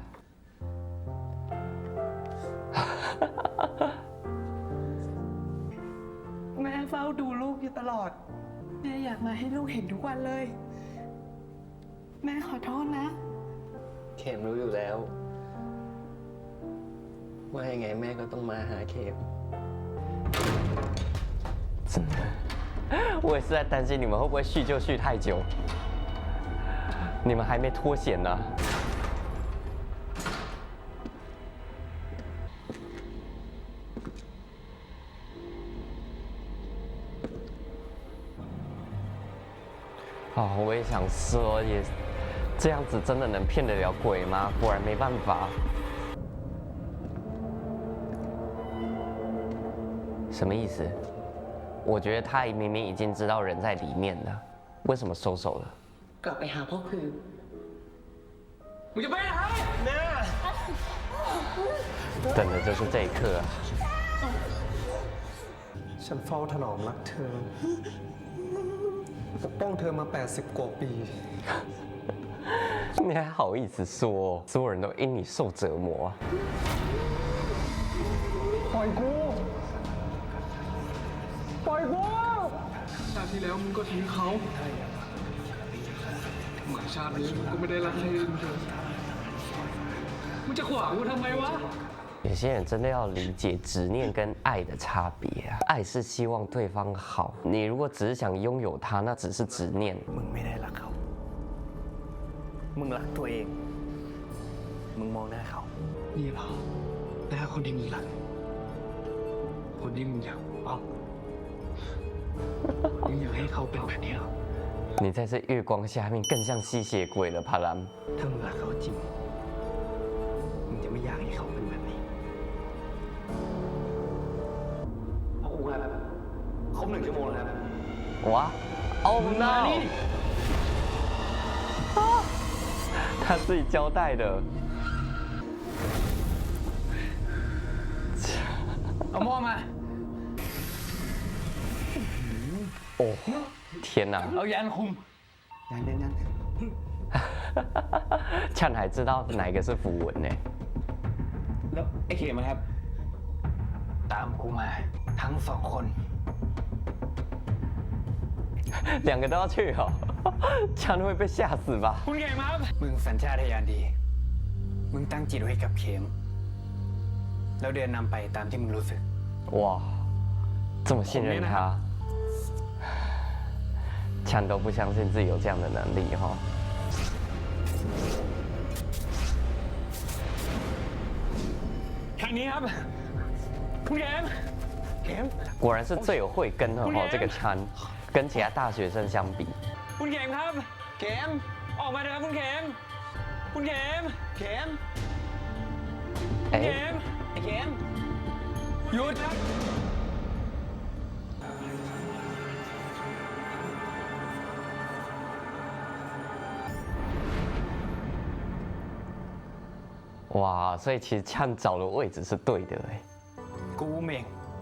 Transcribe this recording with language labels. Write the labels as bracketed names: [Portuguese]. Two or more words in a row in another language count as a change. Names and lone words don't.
[Thai] แม่เฝ้าดูลูกอยู่ตลอด แม่อยากมาให้ลูกเห็นทุกวันเลย แม่ขอโทษนะ เขมรู้อยู่แล้ว ว่ายังไงแม่ก็ต้องมาหาเขม [Chinese] 真的，我也是在担心你们会不会续就续太久，你们还没脱险呢。哦，我也想说，也这样子真的能骗得了鬼吗？果然没办法。什么意思？我觉得他明明已经知道人在里面了，为什么收手了？ [Thai] กลับไปหาพ่อคือ มึงจะไปไหนแม่ [Chinese] 等的就是这一刻啊！ [Thai] ฉันเฝ้าถนอมรักเธอ ปกป้องเธอมา 80 กว่าปี [Chinese] 你还好意思说，所有人都因你受折磨啊？ [Thai] ปล่อยกู ปล่อยกู ชาติที่แล้วมึงก็ทิ้งเขาเหมือนชาตินี้มึงก็ไม่ได้รักใครอื่นเธอมึงจะขวางกูทำไมวะ [Chinese] 有些人真的要理解执念跟爱的差别啊！爱是希望对方好，你如果只是想拥有他，那只是执念。 [Thai] มึงไม่ได้รักเขา มึงรักตัวเอง มึงมองหน้าเขา นี่เหรอหน้าคนที่มึงรัก คนที่มึงอยากเอามึงอยากให้เขาเป็นแบบนี้เหรอ [Chinese] 你在这月光下面更像吸血鬼了，帕兰。 [Thai] ถ้ามึงรักเขาจริง มึงจะไม่อยากให้เขาเป็นแบบนี้เอาครูครับครบ1 ชั่วโมงแล้วครับ [Chinese] 哇， [English] Oh no！ [Chinese] 他自己交代的。 [Thai] เอาหม้อมา [Chinese] 哦，天哪！ [Thai] เอายานคุม ยัง [Chinese] 呛还知道哪一个是符文呢？ [Thai] แล้วไอ้เขมนะครับ ตามกูมาทั้ง2 คน [Chinese] 两个都要去哦，呛会被吓死吧？ [Thai] คุณเก่งครับ มึงสัญชาตญาณดี มึงตั้งจิตไว้กับเข็ม แล้วเดินนำไปตามที่มึงรู้สึก [Chinese] 哇，这么信任他，呛都不相信自己有这样的能力哈、 [Thai] ทางนี้ครับ คุณเข็มเข็ม [Chinese] 果然是最有慧根的哈、这个呛跟其他大学生相比， [Thai] คุณเข็มครับ เข็ม ออกมาเถอะครับคุณเข็ม คุณเข็ม เข็ม 哎 เข็ม ไอ้เข็ม หยุดครับ [Chinese] 哇，所以其实呛找的位置是对的哎。 [Thai] กูเม่ง